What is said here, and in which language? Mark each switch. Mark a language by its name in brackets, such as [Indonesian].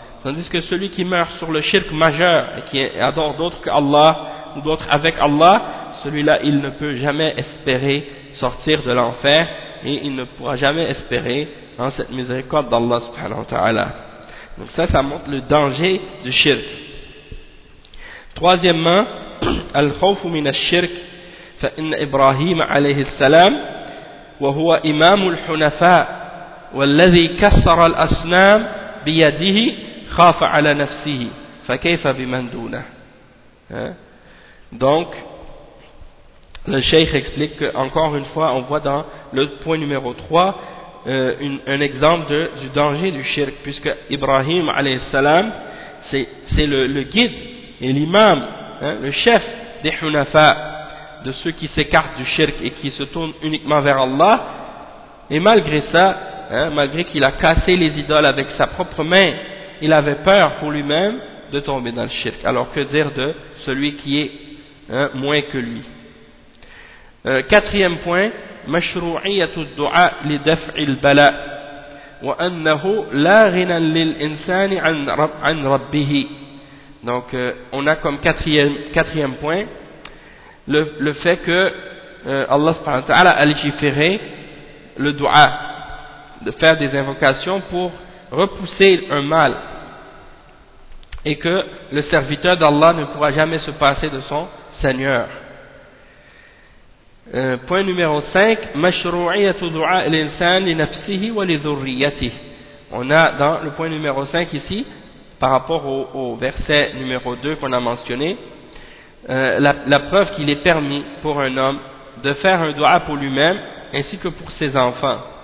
[French] Tandis que celui qui meurt sur le shirk majeur et qui adore d'autres qu'Allah ou d'autres avec Allah, celui-là, il ne peut jamais espérer sortir de l'enfer et il ne pourra jamais espérer en cette miséricorde d'Allah subhanahu wa ta'ala. Donc ça montre le danger du shirk. [Arabic] Troisièmement, الخوف من الشرك فإن إبراهيم عليه السلام وهو إمام الحنفاء والذي كسر الأصنام بيده خاف على نفسه فكيف بمن دونه. [French] Donc le cheikh explique que, encore une fois, on voit dans le point numéro 3 un exemple du danger du shirk, puisque Ibrahim عليه السلام c'est le guide et l'imam, hein, le chef des hunafa, de ceux qui s'écartent du shirk et qui se tournent uniquement vers Allah. Et malgré ça, hein, malgré qu'il a cassé les idoles avec sa propre main, il avait peur pour lui-même de tomber dans le shirk. Alors que dire de celui qui est, hein, moins que lui. Quatrième point, [Arabic] مشروعيه الدعاء لدفع البلاء وانه لا غنى للانسان عن ربه. [French] Donc, on a comme quatrième point le fait que Allah subhanahu wa ta'ala a légiféré le dua, de faire des invocations pour repousser un mal, et que le serviteur d'Allah ne pourra jamais se passer de son Seigneur. Point numéro 5, [Arabic] مَشْرُوعِيَةُ دُعَاءِ الْإِنسَانِ لِنَفْسِهِ وَلِذُرِّيَّتِهِ. [French] On a dans le point numéro 5 ici, par rapport au verset numéro 2 qu'on a mentionné, la preuve qu'il est permis pour un homme de faire un dua pour lui-même ainsi que pour ses enfants.